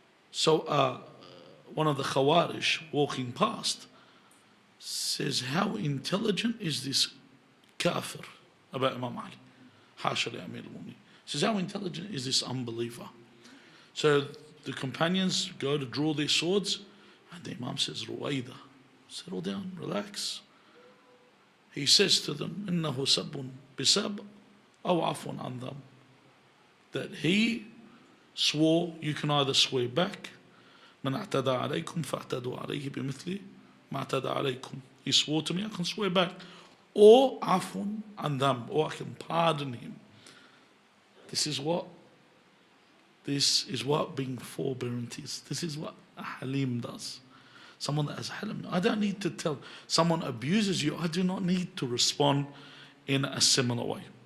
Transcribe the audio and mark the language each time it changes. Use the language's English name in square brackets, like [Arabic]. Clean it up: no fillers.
[English] So one of the Khawarij walking past says, how intelligent is this kafir about Imam Ali? Hasha li Amir al-Mu'mineen. Says, how intelligent is this unbeliever? So the companions go to draw their swords, and the Imam says, Ruwaida, settle down, relax. [Arabic] He says to [English] them, [Arabic] إِنَّهُ سَبٌ بِسَبْ أَوْ عَفْوٌ عَنْ them. [English] That he swore, you can either swear back, [Arabic] مَنْ اعْتَدَى عَلَيْكُمْ فَاعْتَدُوا عَلَيْهِ بِمِثْلِ مَا اعْتَدَى عَلَيْكُمْ. [English] He swore to me, I can swear back. Or [Arabic] عَفْوٌ عَنْ [English] them, or I can pardon him. This is what being forbearant is. This is what a halim does. Someone that has halim. I don't need to tell. Someone abuses you, I do not need to respond in a similar way.